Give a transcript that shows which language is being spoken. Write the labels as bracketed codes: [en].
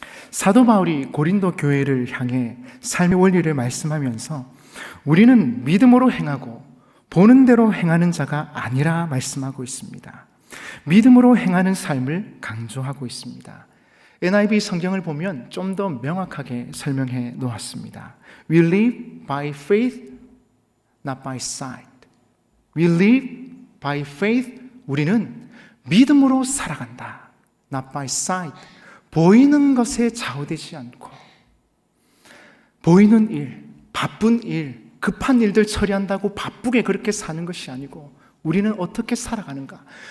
[ko] 사도 바울이 고린도 교회를 향해 삶의 원리를 말씀하면서 우리는 믿음으로 행하고 보는 대로 행하는 자가 아니라 말씀하고 있습니다. 믿음으로 행하는 삶을 강조하고 있습니다. NIV 성경을 보면 좀 더 명확하게 설명해 놓았습니다. [en] We live by faith, not by sight. We live by faith. [ko] 우리는 믿음으로 살아간다. [en] Not by sight. [ko] 보이는 것에 좌우되지 않고 보이는 일, 바쁜 일, 급한 일들 처리한다고 바쁘게 그렇게 사는 것이 아니고 우리는 어떻게 살아가는가?